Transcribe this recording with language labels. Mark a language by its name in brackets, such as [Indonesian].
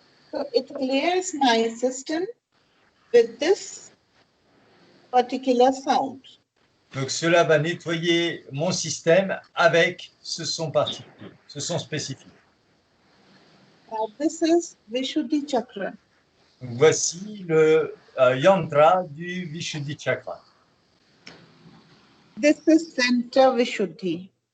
[English] So it clears my system with this particular sound. [French] Donc cela va nettoyer mon système avec ce son particulier, ce son spécifique. [English] Now this is Vishuddhi chakra. [French] Donc, voici le yantra du Vishuddhi chakra. [English] This is center Vishuddhi.